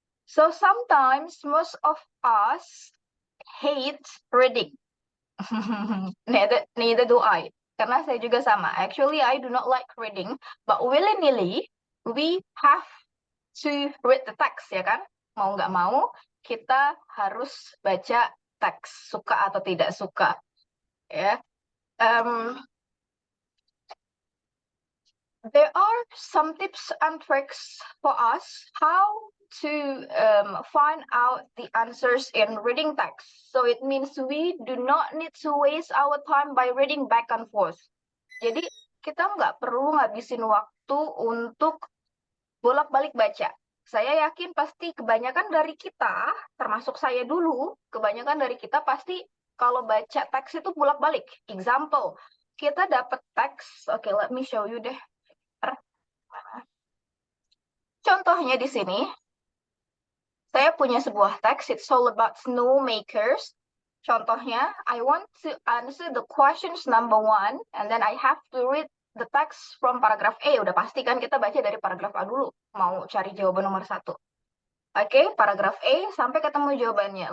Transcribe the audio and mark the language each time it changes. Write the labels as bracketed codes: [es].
[en] So sometimes most of us hate reading. Neither do I. [id] Karena saya juga sama. [en] Actually, I do not like reading, but willy-nilly, we have to read the text, [id] ya kan? Mau nggak mau, kita harus baca teks, suka atau tidak suka. Ya. [en] There are some tips and tricks for us how to find out the answers in reading text. So it means we do not need to waste our time by reading back and forth. [id] Jadi kita nggak perlu ngabisin waktu untuk bolak-balik baca. Saya yakin pasti kebanyakan dari kita, termasuk saya dulu, kebanyakan dari kita pasti kalau baca teks itu bolak-balik. Example, kita dapat teks, oke, [en] let me show you [id] deh. Contohnya di sini, saya punya sebuah teks, [en] it's all about snowmakers. Contohnya, I want to answer the questions number 1, and then I have to read the text from paragraph A. [id] Udah pasti kan kita baca dari paragraf A dulu, mau cari jawaban nomor 1. Oke, paragraf A sampai ketemu jawabannya.